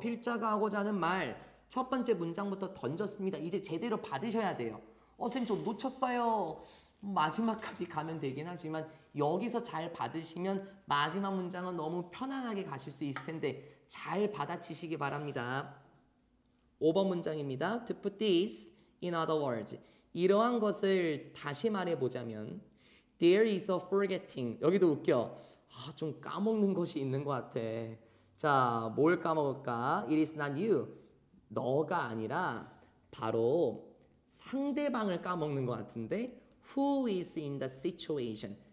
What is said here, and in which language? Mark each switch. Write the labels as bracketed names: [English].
[Korean] 필자가 하고자 하는 말 첫 번째 문장부터 던졌습니다. 이제 제대로 받으셔야 돼요. 선생님 저 놓쳤어요. 마지막까지 가면 되긴 하지만 여기서 잘 받으시면 마지막 문장은 너무 편안하게 가실 수 있을 텐데 잘 받아치시기 바랍니다. 5번 문장입니다. [English] To put this in other words. [Korean] 이러한 것을 다시 말해보자면 [English] There is a forgetting. [Korean] 여기도 웃겨. 좀 까먹는 것이 있는 것 같아. 자, 뭘 까먹을까? [English] It is not you. [Korean] 너가 아니라 바로 상대방을 까먹는 것 같은데 [English] Who is in the situation?